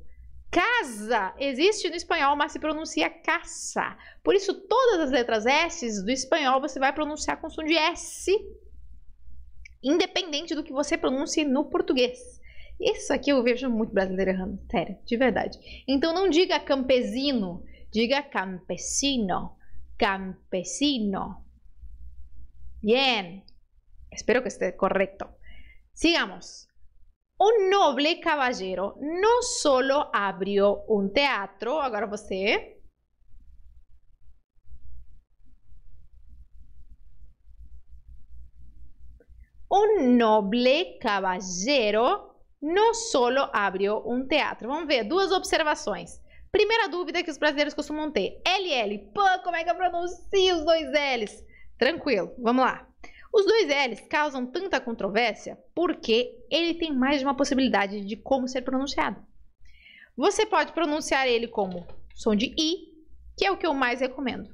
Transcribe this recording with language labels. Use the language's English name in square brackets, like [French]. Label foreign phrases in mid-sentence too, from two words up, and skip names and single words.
[Portuguese] Casa existe no espanhol, mas se pronuncia caça. Por isso, todas as letras S do espanhol você vai pronunciar com som de S, independente do que você pronuncie no português. Isso aqui eu vejo muito brasileiro errando, sério, de verdade. Então não diga campesino, diga campesino, campesino. [Spanish] Bien, espero que esté correcto. Sigamos. Un noble caballero no solo abrió un teatro, [Portuguese] agora você. [Spanish] Un noble caballero no solo abrió un teatro. [Portuguese] Vamos ver, duas observações. Primeira dúvida que os brasileiros costumam ter. LL. Pô, como é que eu pronuncio os dois L's? Tranquilo, vamos lá. Os dois L's causam tanta controvérsia porque ele tem mais de uma possibilidade de como ser pronunciado. Você pode pronunciar ele como som de I, que é o que eu mais recomendo.